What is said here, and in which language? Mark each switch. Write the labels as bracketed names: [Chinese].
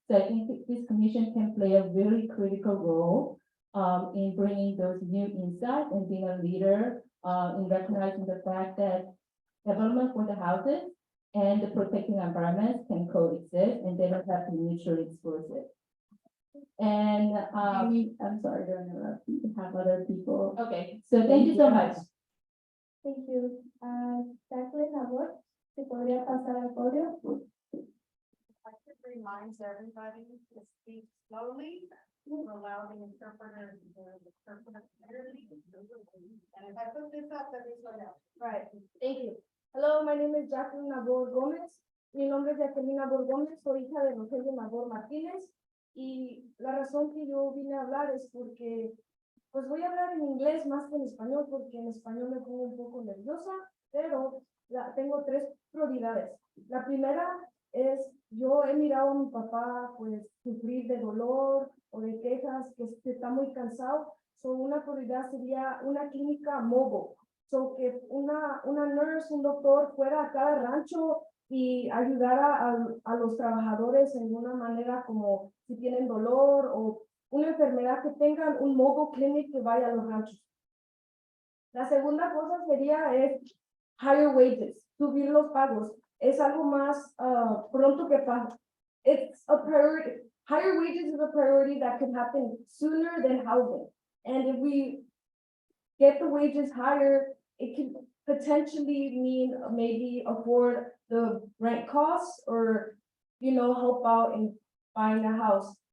[English] So I think this commission can play a really critical role in bringing those new insights and being a leader in recognizing the fact that development for the houses and the protecting environments can coexist and they don't have to be mutually exclusive. And I'm sorry to interrupt. You have other people. Okay, so thank you so much. Thank you. [Spanish] Jacqueline, Abor, si podría pasar al podio. [English] I should remind everybody to speak slowly, to allow the interpreter to interpret clearly. And if I put this up, let me slow down. Right, thank you. Hello, my name is Jacqueline Nabor Gómez. [Spanish] Mi nombre es Jacqueline Nabor Gómez, soy hija de Rogelio Nabor Martínez. Y la razón que yo vine a hablar es porque, pues voy a hablar en inglés más que en español, porque en español me pongo un poco nerviosa, pero tengo 3 prioridades. La primera es, yo he mirado a mi papá, pues, sufrir de dolor o de quejas, que está muy cansado. So, una prioridad sería una clínica mobile. So, que una nurse, un doctor fuera a cada rancho y ayudara a los trabajadores en una manera como si tienen dolor o una enfermedad, que tengan un mobile clinic que vaya a los ranchos. La segunda cosa sería higher wages, subir los pagos. Es algo más pronto que pasa. [English] It's a priority. Higher wages is a priority that could happen sooner than housing. And if we get the wages higher, it can potentially mean maybe afford the rent costs or, help out in buying a house.